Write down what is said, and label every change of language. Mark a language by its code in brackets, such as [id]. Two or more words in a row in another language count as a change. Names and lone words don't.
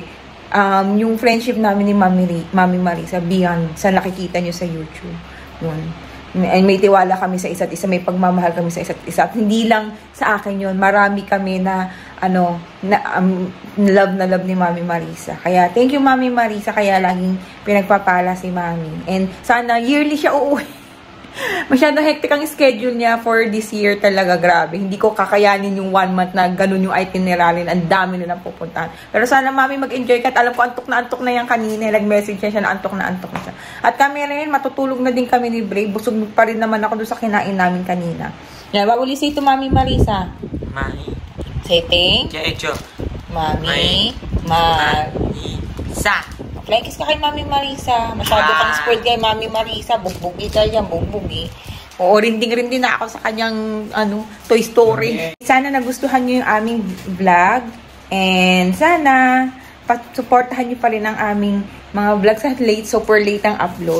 [tl] Yung friendship namin ni Mami Marisa beyond sa nakikita nyo sa YouTube. Yun. May tiwala kami sa isa't isa, may pagmamahal kami sa isa't isa. At hindi lang sa akin yun, marami kami na love ni Mami Marisa. Kaya [en] thank you [tl] Mami Marisa, kaya laging pinagpapala si Mami. And sana yearly siya uuwi. Masyadong hectic ang schedule niya [en] for this year [tl] talaga, grabe. Hindi ko kakayanin yung 1 month na ganun yung itinerary. Ang dami na lang pupuntahan. Pero sana Mami mag-enjoy ka. At alam ko antok na yan kanina. Nag-message siya na antok na siya. At kami rin, matutulog na din kami ni Brave. Busog pa rin naman ako doon sa kinain namin kanina. Yan, [en] what will you say to Mami Marisa? Mami. Say thank you. Mami Marisa. [tl] Kiss ka kay Mami Marisa. Masyado kang spoiled kay Mami Marisa. Bugbugi ka yan, bugbugi. Oo, rinding na ako sa kanyang Toy Story. Sana nagustuhan nyo yung aming vlog. And sana supportahan nyo pa rin ang aming mga vlogs at late, [en] super late [tl] ang upload.